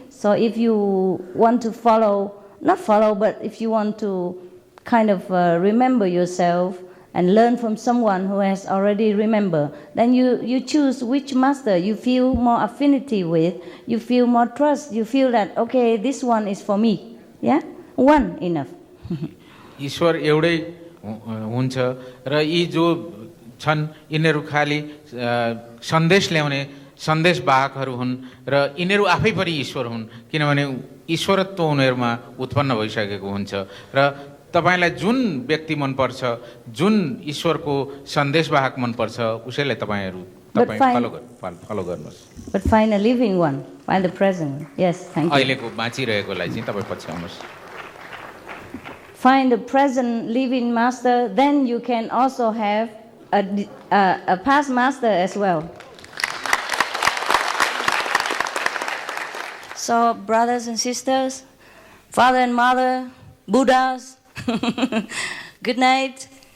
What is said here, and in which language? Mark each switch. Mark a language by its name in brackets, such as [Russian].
[English] So if you want to not follow, but if you want to kind of remember yourself and learn from someone who has already remembered, then you choose which master you feel more affinity with, you feel more trust, you feel that, okay, this one is for me. Yeah? One enough. [Nepali] ईश्वर एउटै हुन्छ र यी जो छन् यिनीहरू खाली सन्देश ल्याउने सन्देशवाहकहरू हुन् र यिनीहरू आफै पनि ईश्वर हुन्, किनभने ईश्वरत्व उनीहरूमा उत्पन्न भइसकेको हुन्छ। र तपाईलाई जुन व्यक्ति मनपर्छ, जुन ईश्वरको सन्देशवाहक मनपर्छ, उसैलाई तपाईँ फलो गर्नुहोस्। [English] But find a living one, find the present. Yes, thank you. [Nepali] अहिलेको बाँचिरहेकोलाई चाहिँ तपाईँ पछ्याउनुहोस्। [English] Find the present living master, then you can also have a past master as well. So, brothers and sisters, father and mother, Buddhas, good night.